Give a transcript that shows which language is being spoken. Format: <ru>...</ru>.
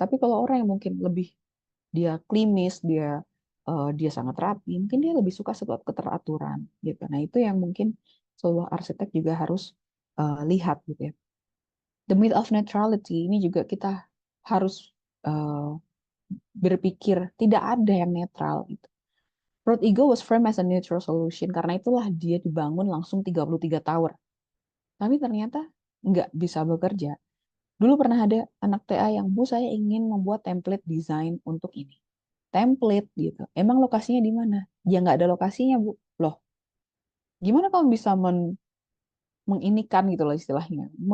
<id>Tapi kalau orang yang mungkin lebih dia klimis, dia sangat rapi, mungkin dia lebih suka sebuah keteraturan gitu. Nah, itu yang mungkin sebuah arsitek juga harus lihat gitu ya.</id> <en>The myth of neutrality</en> <id>ini juga kita harus eh, berpikir tidak ada yang netral gitu.</id> <en>Road Ego was framed as a neutral solution,</en> <id>karena itulah dia dibangun langsung 33 tower. Tapi ternyata nggak bisa bekerja. Dulu pernah ada anak TA yang, Bu, saya ingin membuat template desain untuk ini. Template gitu. Emang lokasinya di mana? Ya nggak ada lokasinya, Bu. Loh, gimana kamu bisa menginikan gitu loh istilahnya.</id>